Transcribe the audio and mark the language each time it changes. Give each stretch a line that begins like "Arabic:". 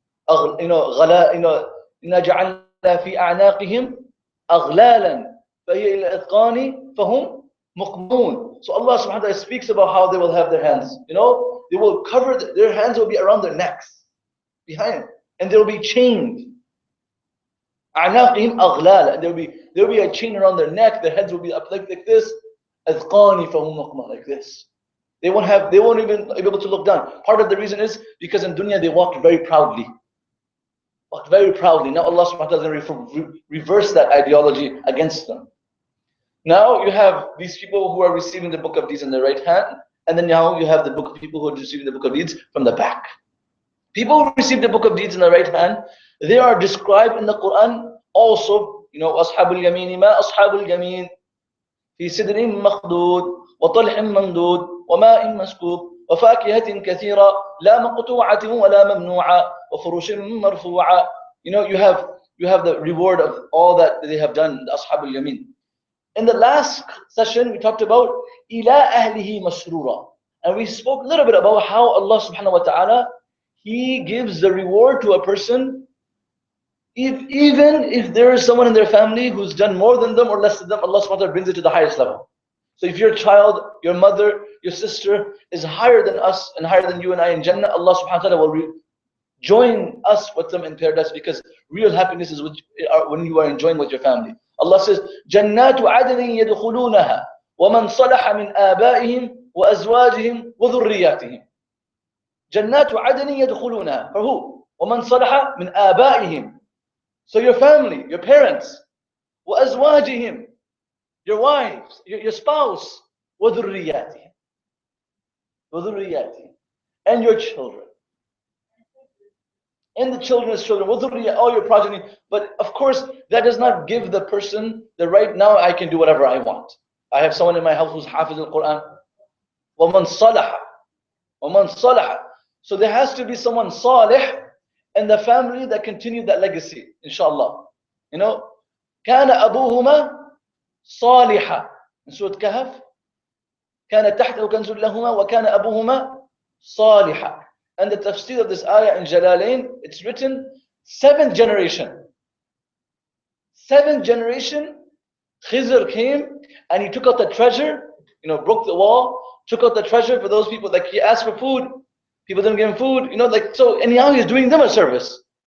Arabic: إِنَّا جَعَلْنَا فِي أَعْنَاقِهِمْ أَغْلَالًا فَهِيَ إِلَى الْأَذْقَانِ فَهُمْ مُقْمَحُونَ.
English: So Allah subhanahu wa ta'ala speaks about how they will have their hands. They will cover their hands will be around their necks, behind, and they will be chained.
Arabic: أَعْنَاقِهِمْ أَغْلَالًا.
English: There will be a chain around their neck. Their heads will be up like this.
Arabic: أَذْقَانِ فَهُمْ مُقْمَحُونَ,
English: like this. They won't even be able to look down. Part of the reason is because in dunya they walked very proudly. Now Allah subhanahu wa ta'ala is going to reverse that ideology against them. Now you have these people who are receiving the book of deeds in the right hand, and then now you have the book of people who are receiving the book of deeds from the back. People who receive the book of deeds in the right hand, they are described in the Quran also.
Arabic: أصحاب اليمين ما أصحاب اليمين في سدر مخضود وطلح ممدود وماء مسكوب وفاكهة كثيرة لا مقطوعة ولا ممنوعة وفروش مرفوعة.
English: You have the reward of all that they have done, the Ashab al-Yamin. In the last session, we talked about
Arabic: إِلَىٰ أَهْلِهِ مَسْرُورًا.
English: And we spoke a little bit about how Allah subhanahu wa ta'ala, He gives the reward to a person even if there is someone in their family who's done more than them or less than them. Allah subhanahu wa ta'ala brings it to the highest level. So if your child, your mother, your sister is higher than us and higher than you and I in Jannah, Allah subhanahu wa ta'ala will join us with them in paradise, because real happiness is when you are enjoying with your family. Allah says,
Arabic: جَنَّاتُ عَدْنٍ يَدْخُلُونَهَا وَمَنْ صَلَحَ مِنْ آبَائِهِمْ وَأَزْوَاجِهِمْ وَذُرِّيَّاتِهِمْ. جَنَّاتُ عَدْنٍ يَدْخُلُونَهَا.
English: For who?
Arabic: وَمَنْ صَلَحَ مِنْ آبَائِهِمْ.
English: So your family, your parents.
Arabic: وَأَزْوَاجِهِمْ.
English: Your wives, your spouse.
Arabic: وَذُرِّيَّاتِهِمْ. وَذُرِّيَّاتِهِمْ.
English: And your children. And the children's children, all your progeny. But of course, that does not give the person the right, now I can do whatever I want. I have someone in my house who's hafiz al-Quran.
Arabic: وَمَنْ صَلَحَ. وَمَنْ صَلَحَ.
English: So there has to be someone salih in the family that continued that legacy, inshallah.
Arabic: كَانَ أَبُوهُمَا صَالِحًا.
English: In Surah Kahf,
Arabic: كَانَ تَحْتَهُ كَنْزٌ لَهُمَا وَكَانَ أَبُوهُمَا صَالِحًا.
English: And the tafsir of this ayah in Jalalain, it's written 7th generation. 7th generation, Khizr came and he took out the treasure, broke the wall, took out the treasure for those people. Like he asked for food, people didn't give him food, so, and now he's doing them a service.